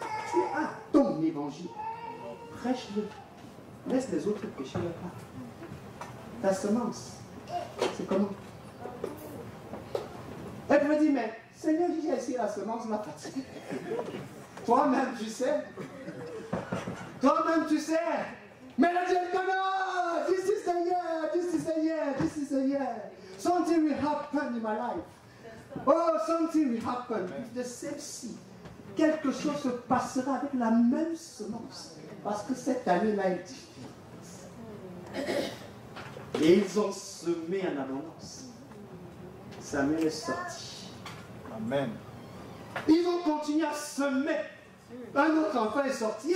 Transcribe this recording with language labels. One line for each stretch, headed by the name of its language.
French: Tu as ton évangile. Prêche-le. Laisse les autres prêcher leur part. Ta semence, c'est comment? Elle me dit, mais Seigneur, j'ai essayé la semence, ma fatigue. Toi-même, tu sais. Toi-même, tu sais. Mais elle a dit,
English: Elkanah, this is the year, this is the year, this is the year. Something will happen in my life. Oh, something will happen with the same seed.
French: Quelque chose se passera avec la même semence. Parce que cette année-là est différente. Et ils ont semé en abondance. Samuel est sorti. Amen. Ils ont continué à semer. Un autre enfant est sorti.